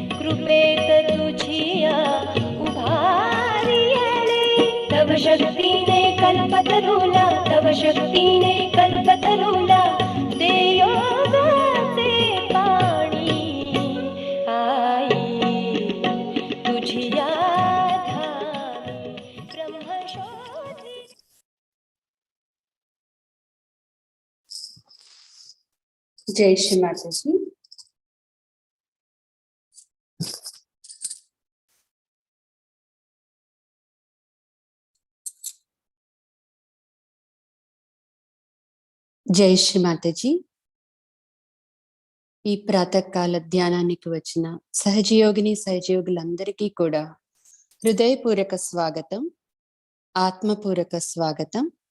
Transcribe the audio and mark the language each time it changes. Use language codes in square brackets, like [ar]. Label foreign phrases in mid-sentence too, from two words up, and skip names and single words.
[mr] कृपेत तुझिया उभारियले तव शक्तीने कल्पतरुला तव शक्तीने कल्पतरुला दे योगाचे पाणी आई तुझिया धामी ब्रह्मशोधी. जय श्री माताजी. [te] జై శ్రీ మాతాజీ. ఈ ప్రాతకాల ధ్యానానికి వచ్చిన సహజయోగిని సహజయోగులందరికీ కూడా హృదయపూర్వక స్వాగతం, ఆత్మపూర్వక స్వాగతం.